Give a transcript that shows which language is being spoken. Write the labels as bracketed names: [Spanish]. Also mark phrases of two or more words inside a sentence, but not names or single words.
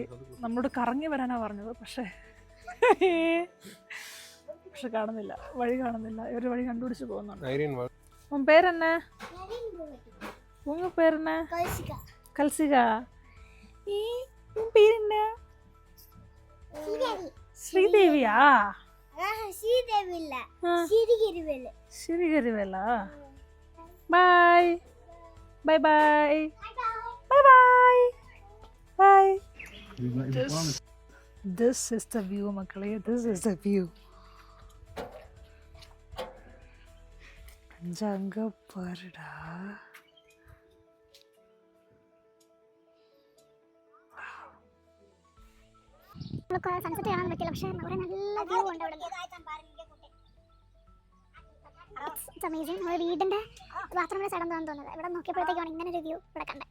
[Malayalam] നമ്മളോട് കറങ്ങി വരാനാണ് പറഞ്ഞത്, പക്ഷേ കാണുന്നില്ല, വഴി കാണുന്നില്ല. ഒരു വഴി കണ്ടുപിടിച്ച് പോകുന്നുണ്ട്. [Tamil] உன் பேர் என்ன? உங்க பேர் என்ன? கல்சிகா. உன் பேர் என்ன? ஸ்ரீதேவியா? ஸ்ரீதேவி இல்ல, சிரிகிரிவேலு. சிரிகிரிவேலா? [English] bye bye bye bye bye bye. This is the view, [Tamil] மக்களே. [English] This is the view. [Tamil] அங்க பாருடா. [Malayalam] നമുക്ക് സൺസെറ്റ് കാണാൻ പറ്റില്ല, പക്ഷേ അവിടെ നല്ല വ്യൂ ഉണ്ട്. അവിടെ [English] it's amazing. [Malayalam] നമ്മുടെ വീടിന്റെ ബാത്റൂമിന്റെ സൈഡ് എന്താണെന്ന് തോന്നുന്നത്. ഇവിടെ നോക്കിയപ്പോഴത്തേക്കാണ് ഇങ്ങനെ ഒരു വ്യൂ ഇവിടെ കണ്ടത്.